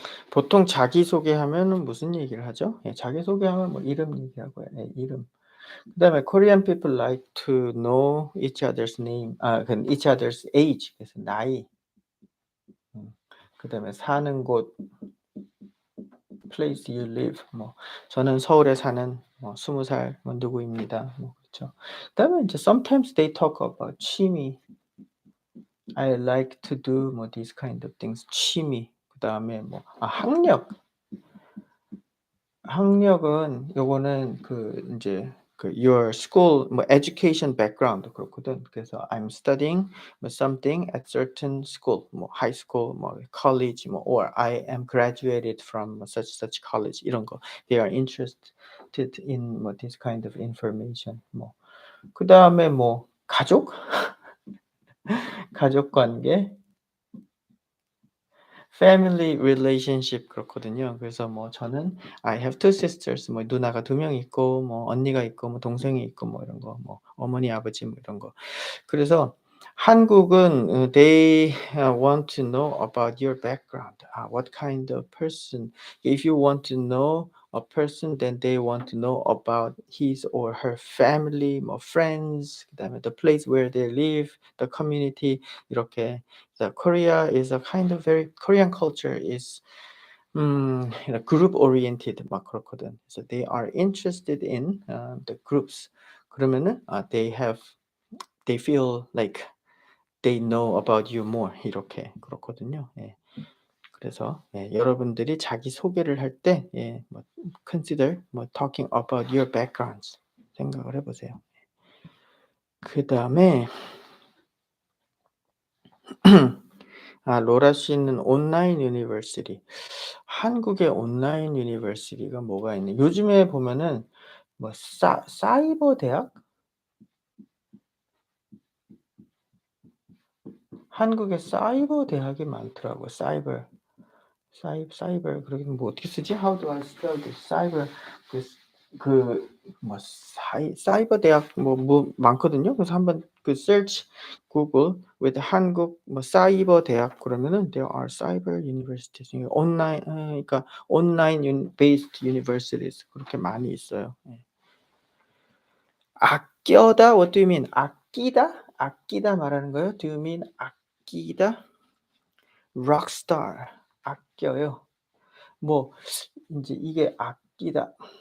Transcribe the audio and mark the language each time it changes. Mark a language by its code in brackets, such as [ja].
[ko] 보통 자기소개하면은 무슨 얘기를 하죠? 자기소개하면 뭐 이름 얘기하고요. 이름. 그다음에 [en] Korean people like to know each other's name. each other's age. [ko] 그래서 나이. 그다음에 사는 곳 [en] place you live. [ko] 뭐 저는 서울에 사는 20살 누구입니다. 뭐 그렇죠. 그다음에 이제 [en] sometimes they talk about 취미. I like to do 뭐 these kind of things. [ko] 취미. 그다음에 뭐 학력. 학력은 요거는 인제 [en] your school [ko] 뭐 [en] education background [ko] 그렇거든. [en] 그래서 I'm studying something at certain school, 뭐 high school, 뭐 college, 뭐 or I am graduated from such college 이런 거. They are interested in 뭐 this kind of information. [ko] 뭐 그다음에 뭐 가족? 가족 관계? [en] family relationship [ko] 그렇거든요. 그래서 뭐 저는 [en] I have two sisters [ko] 뭐 누나가 2명 있고 뭐 언니가 있고 뭐 동생이 있고 뭐 이런 거 뭐 어머니 아버지 뭐 이런 거. 그래서 한국은 [en] they want to know about your background. What kind of person. If you want to know a person, then they want to know about his or her family, 뭐 friends, [ko] 그다음에 [en] the place where they live, the community. [ko] 이렇게. [en] The Korea is a kind of very Korean culture is group oriented [ko] 막 그렇거든. [en] So they are interested in the groups. [ko] 그러면은 [en] they feel like they know about you more [ko] 이렇게 그렇거든요. 예. 그래서 예, 여러분들이 자기 소개를 할 때 예, 뭐 consider 뭐 [en] talking about your backgrounds [ko] 생각을 해보세요. 그 다음에 로라 씨는 온라인 유니버시티. 한국의 온라인 유니버시티가 뭐가 있네. 요즘에 보면은 뭐 사이버 대학? 한국에 사이버 대학이 많더라고요. 사이버 그러긴 뭐 어떻게 쓰지? [en] How do I spell this? [ko] 사이버 그뭐 사이버 대학 뭐 많거든요. 그래서 한번 그 search 구글 with 한국 뭐 사이버 대학 그러면은 [en] there are cyber universities [ko] 온라인 그러니까 온라인 [en] based universities [ko] 그렇게 많이 있어요. 예. [en] 아껴다 what do you mean? [ko] 아끼다? 아끼다 말하는 거예요? [en] Do you mean 아끼다? [ko] 록스타 아껴요. 뭐 인제 이게 아끼다.